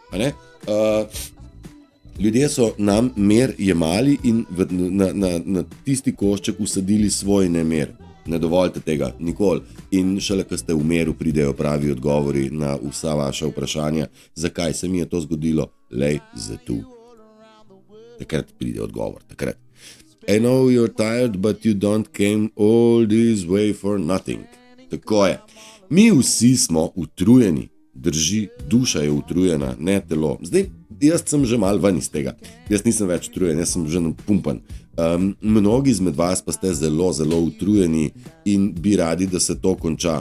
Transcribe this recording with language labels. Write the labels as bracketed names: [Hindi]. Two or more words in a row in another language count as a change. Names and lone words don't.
[Slovenian] Ljudje so nam mir jemali in na tisti košček usadili svoj nemir. Ne dovolite tega, nikoli. In šele, ko ste v miru, pridejo pravi odgovori na vsa vaša vprašanja, zakaj se mi je to zgodilo, lej, zato. Takrat pride odgovor, takrat. [English] I know you're tired, but you don't came all this way for nothing. [Slovenian] Tako je. Mi vsi smo utrujeni. Drži, duša je utrujena, ne telo. Zdaj, jaz sem že malo ven iz tega. Jaz nisem več utrujen, jaz sem že napumpan. Mnogi izmed vas pa ste zelo, zelo utrujeni in bi radi, da se to konča.